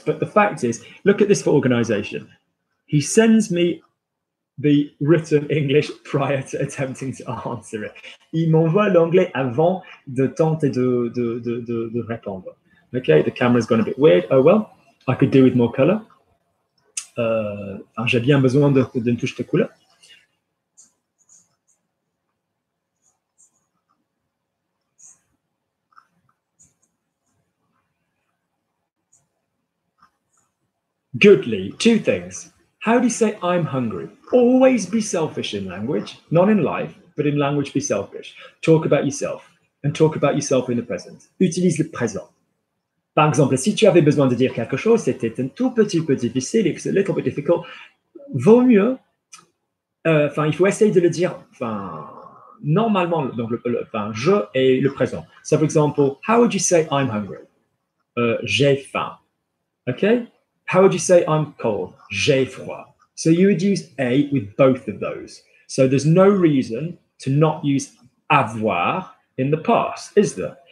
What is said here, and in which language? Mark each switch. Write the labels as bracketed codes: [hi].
[en] But the fact is, look at this for organization. He sends me the written English prior to attempting to answer it. [fr] Il m'envoie l'anglais avant de tenter de répondre. [en] Okay, the camera's gone a bit weird. Oh well, I could do with more color. [fr] J'ai bien besoin d'une touche de couleur. [en] Goodly, two things. How do you say I'm hungry? Always be selfish in language, not in life, but in language be selfish. Talk about yourself and talk about yourself in the present. [fr] Utilise le présent. Par exemple, si tu avais besoin de dire quelque chose, c'était un tout petit peu difficile, [en] it's a little bit difficult, [fr] vaut mieux, il faut essayer de le dire, normalement, donc je et le présent. [en] So, for example, how would you say I'm hungry? [fr] J'ai faim. [en] Okay? How would you say I'm cold? [fr] J'ai froid. [en] So you would use a with both of those. So there's no reason to not use avoir in the past, is there?